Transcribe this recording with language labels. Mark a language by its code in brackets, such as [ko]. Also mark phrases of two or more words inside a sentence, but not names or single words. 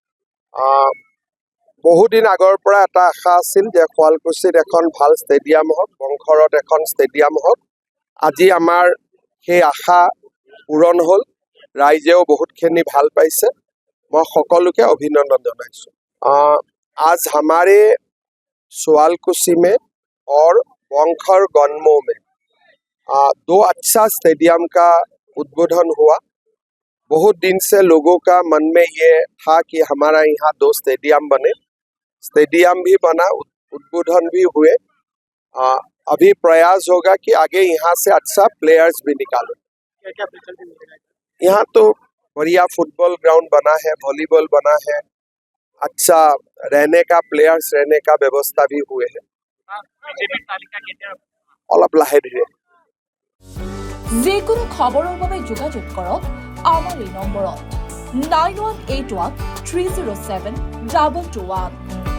[as] বহুদিন আগৰ পৰা এটা আশা আছিল যে শুৱালকুছিত এখন ভাল ষ্টেডিয়াম হওক, বংশৰত এখন ষ্টেডিয়াম হওক। আজি আমাৰ সেই আশা পূৰণ হ'ল, ৰাইজেও বহুতখিনি ভাল পাইছে। মই সকলোকে অভিনন্দন জনাইছোঁ। [hi] आज हमारे शुवालकुसी में और बंखर गन्मो में 2 अच्छा स्टेडियम का उद्बोधन हुआ। बहुत दिन से लोगों का मन में ये था कि हमारा यहाँ 2 स्टेडियम बने। स्टेडियम भी बना, उद्बोधन भी हुए। अभी प्रयास होगा कि आगे यहाँ से अच्छा प्लेयर्स भी निकालें। यहाँ तो बढ़िया फुटबॉल ग्राउंड बना है, वॉलीबॉल बना है, अच्छा रहने का प्लेयर्स रहने का व्यवस्था भी हुए हैं। [as] অলপ লাহে ধীৰে। যিকোনো খবৰৰ বাবে যোগাযোগ কৰক আমাৰ এই নম্বৰত 9181 307 221।